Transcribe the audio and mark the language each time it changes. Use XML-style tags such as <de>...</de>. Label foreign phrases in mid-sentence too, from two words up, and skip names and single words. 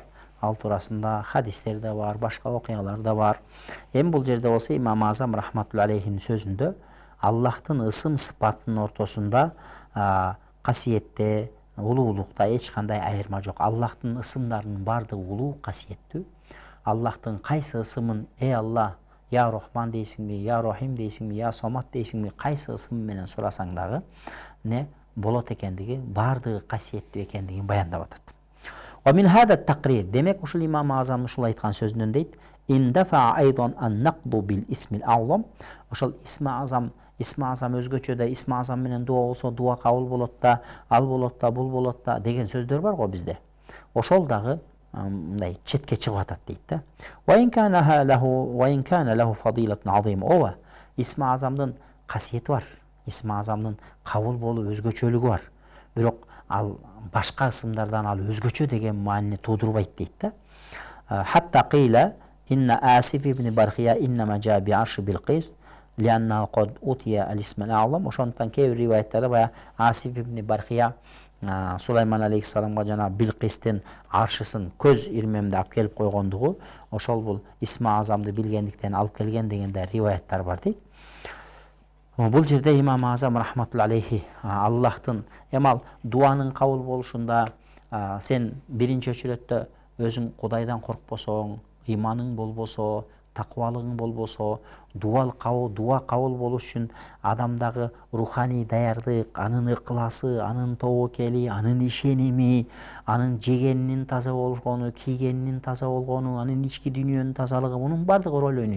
<ky>Ал туурасында хадистер да бар, башка окуялар да бар. Эми бул жерде болсо Имам Азам рахматулла алейхинин сөзүндө Аллахтын ысым сыпатынын ортосунда касиетте, улуулукта эч кандай айырма жок. Аллахтын ысымдарынын бардыгы улуу, касиеттүү. Аллахтын кайсы ысымын Алла, я Рахман дейсиңби, я Рахим дейсиңби, я Самат дейсиңби, кайсы ысым менен сурасаң дагы болот экендиги, бардыгы касиеттүү экендигин баяндап атат.</ky> <ar>ومن هذا التقرير,</ar> <ky>демек ушул Имам Азам ушул айткан сөзүнөн дейт,</ky> <ar>اندفع أيضا عن النقد بالاسم الأعظم.</ar> <ky>Ошол исми азам өзгөчө да исми азам менен дуа болсо дуа кабыл болот да, ал болот да, бул болот да деген сөздөр бар го бизде. Ошол дагы мындай четке чыгып атат дейт да.</ky> <ar>وإن كان له فضيلة عظيمة.</ar> <ky>Ова исми азамдын касиети бар. Исми азамдын кабыл болуу өзгөчөлүгү бар. Бирок ал башка ысымдардан ал өзгөчө деген маани туудурбайт дейт да.</ky> <ar>حتى قيل إن آصف بن برخيا إنما جاء بعرش بلقيس لأنه قد أوتي الاسم الأعظم.</ar> <ky>Ошондон кээ бир риваяттарда бая Асиф ибн Бархия Сулайман алейхиссаламга жана Билқистин аршысын көз ирмемде алып келип койгондугу ошол бул исми азамды билгендиктен алып келген деген да риваяттар бар дейт. Бул жерде Имам Азам рахматулла алейхи Аллахтын эмал дуанын кабыл болушунда сен биринчи очеретте өзүң Кудайдан коркпосоң, иманың болбосо, таквалыгың болбосо, дуа кабыл болуш үчүн адамдагы руханий даярдык, анын ыкласы, анын тобокели, анын ишеними, анын жегенинин таза болгону, кийгенинин таза болгону, анын ички дүйнөнүн тазалыгы, мунун бардыгы роль ойнойт.</ky>